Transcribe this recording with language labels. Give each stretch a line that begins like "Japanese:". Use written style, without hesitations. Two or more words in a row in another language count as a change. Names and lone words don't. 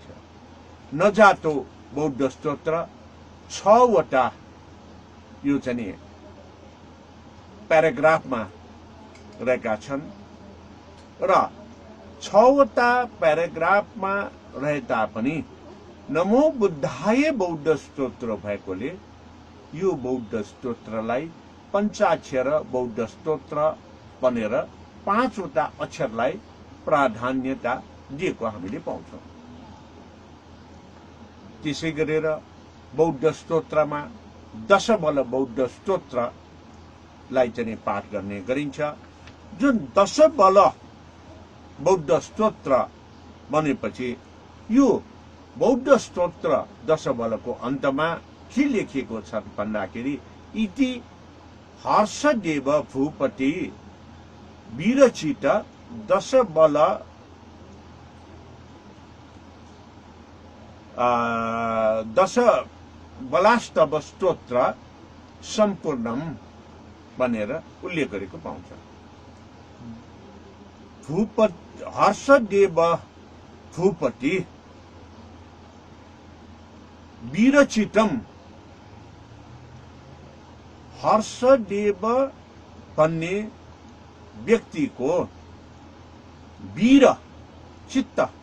Nepali: नजातो बौद्ध स्तोत्र 6 वटा यो चाहिँ प्याराग्राफमा रहेका छन् र 6 वटा प्याराग्राफमा रहे तापनि
Sanskrit: नमो बुद्धाय
Nepali: बौद्ध स्तोत्र भएकोले यो बौद्ध स्तोत्रलाई पञ्चाक्षर बौद्ध स्तोत्र भनेर 5 वटा अक्षरलाई प्राधान्यता दिएको हामीले पाउँछौँ। त्यसै गरेर बौद्ध स्तोत्रमा 10 बल बौद्ध स्तोत्रलाई चाहिँ पाठ गर्ने गरिन्छ। जुन 10 बल बौद्ध स्तोत्र भनेपछि यो बौद्ध स्तोत्र 10 बलको अन्तमा के लेखिएको छ भन्दाखेरि
Sanskrit: इति हर्षदेव भूपति विरचित
Nepali: 10 बल
Sanskrit: दश बलास्तव स्तोत्र सम्पूर्णम
Nepali: भनेर उल्लेख गरेको पाउँछ।
Sanskrit: हर्षदेव भूपति वीरचितम,
Nepali: हर्षदेव भन्ने व्यक्तिको वीर चित्त